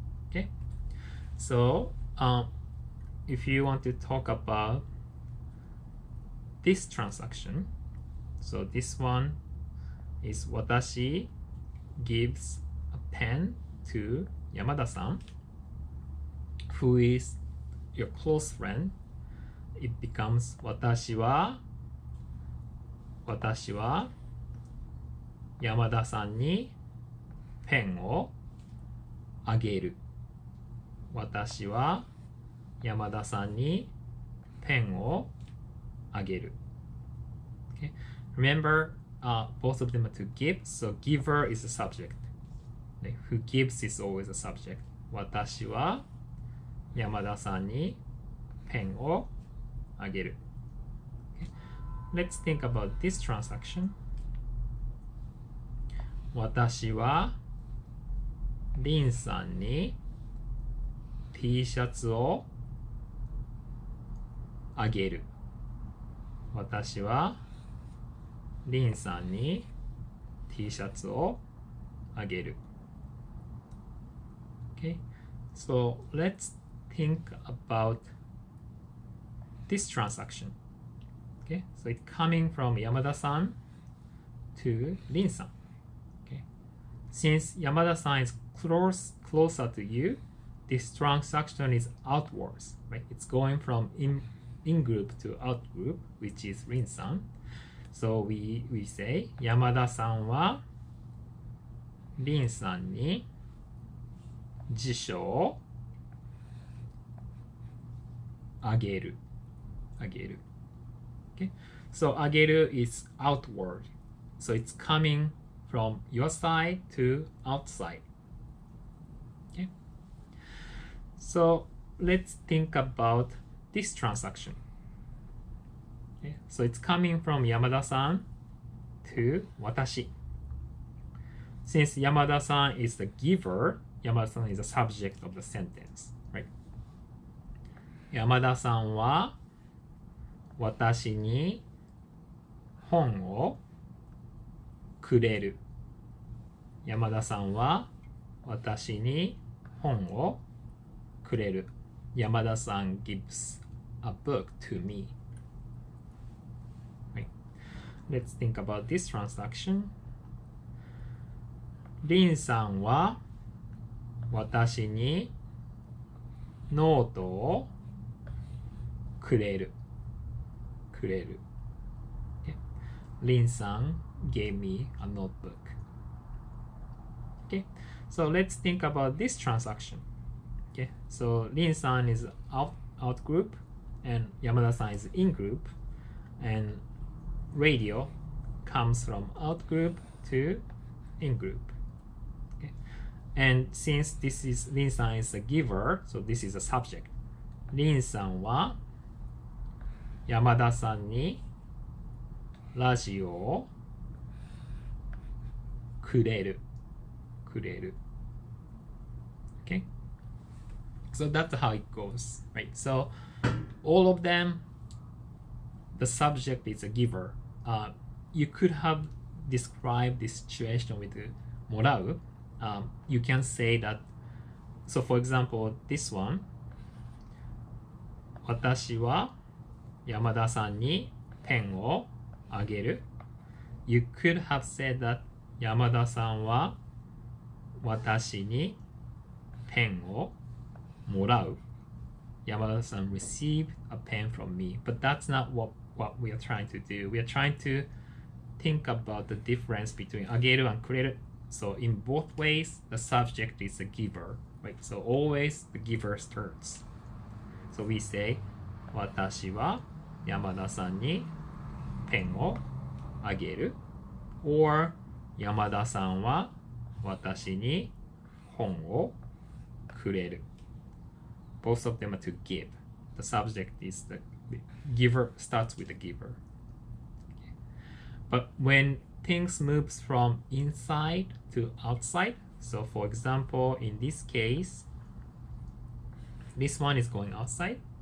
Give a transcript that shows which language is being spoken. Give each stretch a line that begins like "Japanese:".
English: Okay, so if you want to talk about this transaction, so this one is 私 gives a pen to Yamada-san, who is your close friend.
Japanese: It becomes 私はYamada-san にペンをあげる。私はYamada-san にペンをあげる。
English: Okay. Remember, both of them are to give, so giver is the subject. Who gives is always a subject.
Japanese: 私はYamada-san にペンをあげる。
English: Okay. Let's think about this transaction.
Japanese: 私はリンさんに T シャツをあげる。私はリンさんに T シャツをあげる。
English: Okay, so let's think about this transaction. Okay, so it's coming from Yamada-san to Lin-san. Okay, since Yamada-san is closer to you, this transaction is outwards, right? It's going from in group to out group, which is Lin-san.
Japanese: So we say 山田さんはLin-さんに辞書をあげる。
English: Okay? So あげる is outward. So it's coming from your side to outside. Okay? So let's think about this transaction. Okay? So it's coming from Yamada-san to 私. Since Yamada-san is the giver, Yamada-san is the subject of the sentence, right?
Japanese: 山田さんは私に本をくれる。山田さんは私に本をくれる。
English: 山田さん gives a book to me. Right. Let's think about this transaction.
Japanese: リンさんは私にノートをくれる。
English: Okay. Lin-san gave me a notebook. Okay, so let's think about this transaction. Okay, so Lin-san is out group and Yamada-san is in group, and radio comes from out group to in group. Okay, and since this is Lin-san is a giver, so this is a subject.
Japanese: Lin-san は山田さんにラジオをくれる。
English: Okay, so that's how it goes, right? So all of them, the subject is a giver. You could have described this situation with もらう. You can say that. So for example, this one.
Japanese: 私は山田さんにペンをあげる.
English: You could have said that
Japanese: 山田さんは私にペンをもらう.
English: Yamada san received a pen from me, but that's not what we are trying to do. We are trying to think about the difference between ageru and kureru. So in both ways, the subject is a giver, right? So always the giver starts.
Japanese: So we say, 私は山田さんにペンをあげる. Or 山田さんは私に本をくれる.
English: Both of them are to give. The subject is the giver, starts with the giver. Okay. But when things moves from inside to outside, so for example, in this case, this one is going outside.